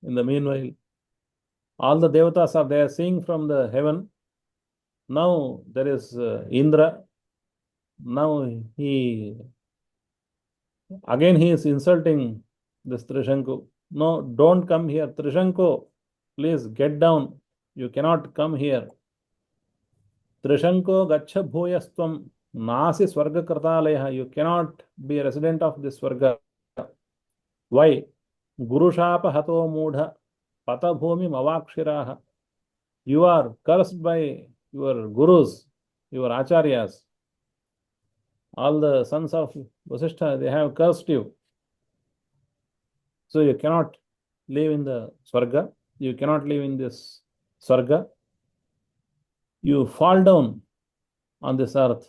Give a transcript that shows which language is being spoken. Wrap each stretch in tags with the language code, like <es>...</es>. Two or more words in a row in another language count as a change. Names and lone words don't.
<en>In the meanwhile, all the devatas are there seeing from the heaven. Now there is Indra. Now he is insulting this Trishanku. No, don't come here. Trishanku, please get down. You cannot come here.</en> <sa>त्रिशङ्को गच्छ भूयस्त्वं नासि स्वर्गकृतालयः.</sa> <en>You cannot be a resident of this swarga. Why?</en> <sa>गुरु शाप हतो मूढ पत भूमि मवाक्शिराः.</sa> <en>You are cursed by your gurus, your acharyas. All the sons of Vasishtha, they have cursed you. So you cannot live in the swarga. You cannot live in this swarga. You fall down on this earth.</en>